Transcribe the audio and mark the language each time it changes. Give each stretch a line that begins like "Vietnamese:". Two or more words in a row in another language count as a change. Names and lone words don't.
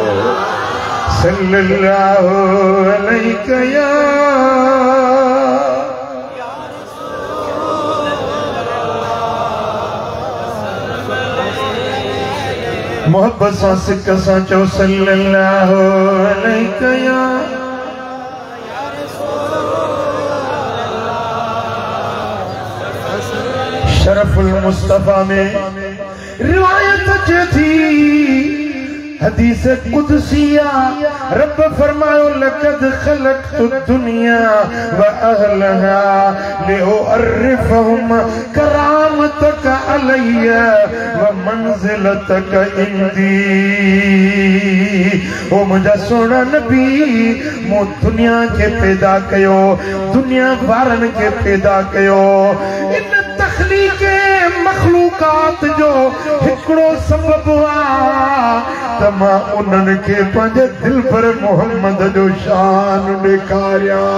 Arabic: صلى الله عليه
Sindhi: या मोहब्बत सां सिक सां चओ
Arabic: صلى الله عليه
Sindhi: या शरफुल मुस्तफा में रिवायत अचे थी हदीस कुदसिया रब फरमायो
Arabic: لقد خلقت الدنيا وأهلها لأعرفهم كرامتك علي ومنزلتك عندي
Sindhi: ओ मुझा सोना नबी मो दुनिया के पैदा कयो दुनिया वारन के पैदा कयो इन तखलीक मखलूकात जो हिकड़ो सबब आ मां उन्हनि खे पंहिंजे दिल पर मोहम्मद जो शान ॾेखारिया